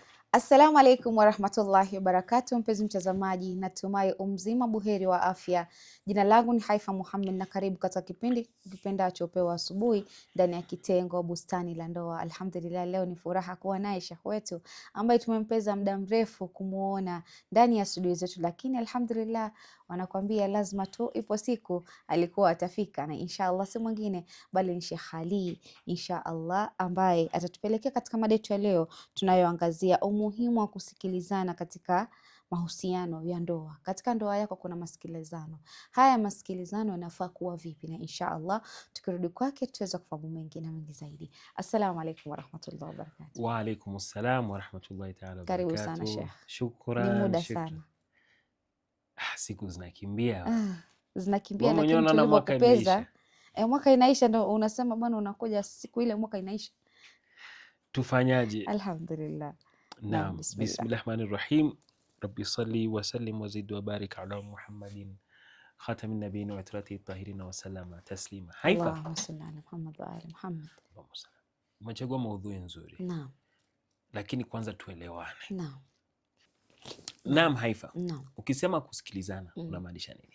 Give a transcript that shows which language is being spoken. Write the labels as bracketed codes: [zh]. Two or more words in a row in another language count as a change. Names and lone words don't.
[ar] السلام عليكم ورحمة الله وبركاته, [sw] mpenzi mtazamaji, natumai umzima buheri wa afya. Jina langu ni Haifa Muhammad na karibu katika kipindi kipendacho Upeo Asubuhi ndani ya kitengo Bustani la Ndoa. Alhamdulillah, leo ni furaha kuwa naye Sheikh wetu ambaye tumempeza muda mrefu kumuona ndani ya studio zetu, lakini alhamdulillah wanakuambia lazima tu ipo siku alikuwa atafika, na inshallah si mwingine bali ni Sheikh Ali inshallah, ambaye atatupelekea katika mada yetu ya leo tunayoangazia umuhimu wa kusikilizana katika mahusiano ya ndoa. Katika ndoa yako kuna masikilizano. Haya masikilizano yanafaa kuwa vipi? Na inshallah tukirudi kwake tutaweza kufahamu mengi na mengi zaidi. [ar] السلام عليكم ورحمة الله وبركاته. وعليكم السلام ورحمة الله تعالى وبركاته. [sw] Karibu sana Sheikh. Shukran. Ni muda sana. Siku zinakimbia. Zinakimbia, lakini tulivyokupeza mwaka inaisha, ndo unasema bwana unakuja siku ile mwaka inaisha. Tufanyaje? Alhamdulillah. Naam, [ar] بسم الله الرحمن الرحيم رب صل وسلم وزد وبارك على محمد خاتم النبيين وعترته الطاهرين وسلم تسليما. Haifa, اللهم صل على محمد وآل محمد. [sw] Umechagua maudhui nzuri. Naam. Lakini kwanza tuelewane. Naam. Naam Haifa. Naam. Ukisema kusikilizana unamaanisha nini?